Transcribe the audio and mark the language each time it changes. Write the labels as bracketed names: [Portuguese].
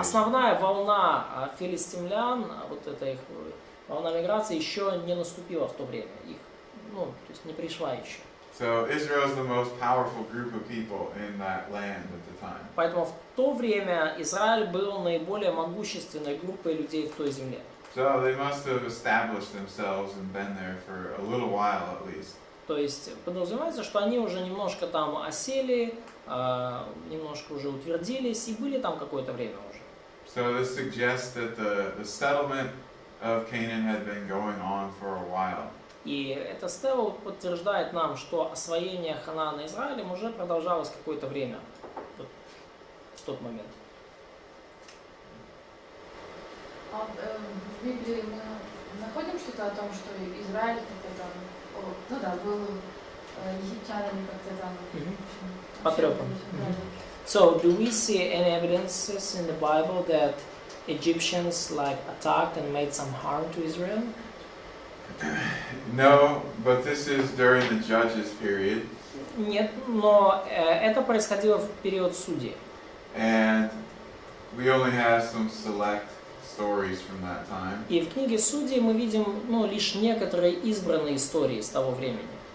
[Russian] основная волна филистимлян, вот эта их волна миграции еще не наступила в то время. Их, ну, то есть не пришла еще. [English] So Israel is the most powerful group of people in that land at the time. [Russian] Поэтому в то время Израиль был наиболее могущественной группой людей в той земле. [English] So they must have established themselves and been there for a little while at least. [Russian] То есть подразумевается, что они уже немножко там осели, немножко уже утвердились и были там какое-то время уже. [English] So this suggests that the settlement of Canaan had been going on for a while. [Russian] И эта стела подтверждает нам, что освоение Ханаана Израилем уже продолжалось какое-то время вот, в тот момент. А в Библии мы находим что-то о том, что Израиль как-то там, ну да, был египтянами как-то там. Потрепан. [English] So, do we see any evidences in the Bible that Egyptians like attacked and made some harm to Israel? No, but this is during the Judges period. [Russian] Нет, но это происходило в период судей. [English] And we only have some select stories from that time. [Russian] И в книге Судей мы видим, ну, лишь некоторые избранные истории с того времени.